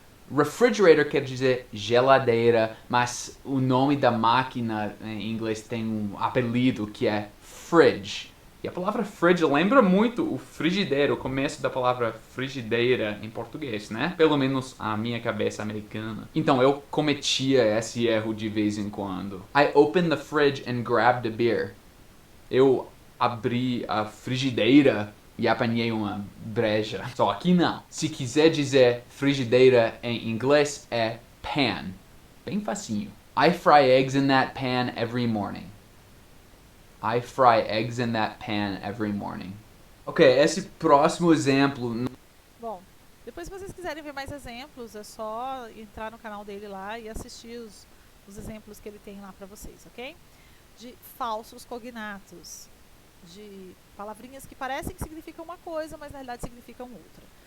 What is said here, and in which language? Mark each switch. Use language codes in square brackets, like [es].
[pt] Refrigerator quer dizer geladeira, mas o nome da máquina em inglês tem um apelido que é fridge. E a palavra fridge lembra muito o frigideiro, o começo da palavra frigideira em português, né? Pelo menos a minha cabeça americana. Então eu cometia esse erro de vez em quando. [en] I opened the fridge and grabbed a beer. [pt] Eu abri a frigideira e apanhei uma breja. Só aqui não. Se quiser dizer frigideira em inglês é pan. Bem facinho. [en] I fry eggs in that pan every morning. I fry eggs in that pan every morning. [pt] Ok, esse próximo exemplo. Bom, depois se vocês quiserem ver mais exemplos, é só entrar no canal dele lá e assistir os exemplos que ele tem lá pra vocês, ok? De falsos cognatos, de palavrinhas que parecem que significam uma coisa, mas na realidade significam outra.